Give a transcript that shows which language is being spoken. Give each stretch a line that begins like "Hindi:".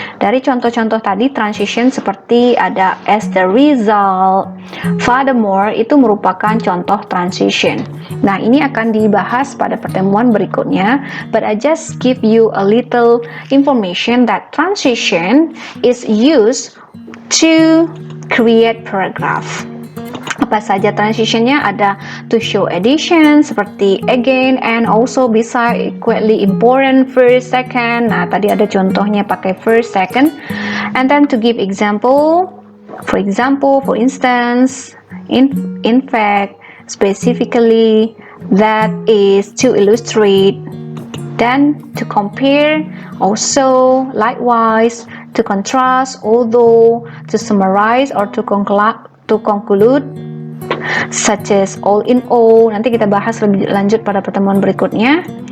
Indonesian: Dari contoh-contoh tadi, transition seperti ada as the result, furthermore, itu merupakan contoh transition. Nah, ini akan dibahas pada pertemuan berikutnya,
English: but I just give you a little information that transition is used to create paragraph.
Indonesian: Apa saja transitionnya?
English: Ada to show addition seperti again, and also bisa equally important first, second.
Indonesian: Nah, tadi ada contohnya pakai
English: first, second, and then to give example, for instance, in fact, specifically, that is to illustrate, then to compare, also, likewise, to contrast, although, to summarize or to conclude, such as all in all.
Indonesian: Nanti kita bahas lebih lanjut pada pertemuan berikutnya.